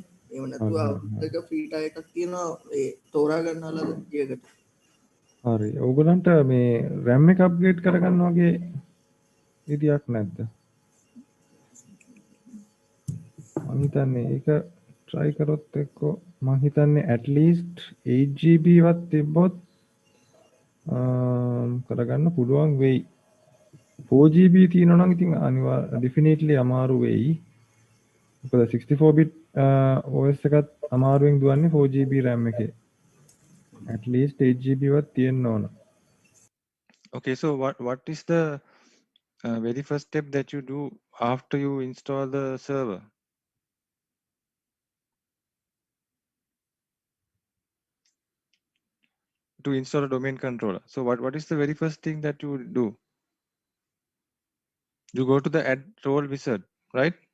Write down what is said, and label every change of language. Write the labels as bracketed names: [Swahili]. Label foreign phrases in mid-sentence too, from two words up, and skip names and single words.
[Sinhala] එහෙම නැතුව අවුරුද්දක [English] free try [Sinhala] එකක් තියෙනවා ඒ තෝරා ගන්නවලද ජීවිතේට. හරි. ඕගොල්ලන්ට මේ RAM එක අප්ග්‍රේඩ් කරගන්න වගේ විදියක් නැද්ද? මම හිතන්නේ ඒක try කරොත් එක්කෝ මම හිතන්නේ [English] at least [Sinhala] 8GB වත් තිබ්බොත් කරගන්න පුළුවන් වෙයි. 4GB තියෙනවා නම් ඉතින් අනිවාර්ය definitely අමාරු වෙයි. මොකද [English] 64 bit OS [Sinhala] එකත් අමාරුවෙන් දුවන්නේ 4GB RAM එකේ. [English] at least [Sinhala] 8GB වත් තියෙන්න ඕන. [English] Okay, so what is the very first step that you do after you install the server? To install a domain controller. So what is the very first thing that you do? You go to the add role wizard, right?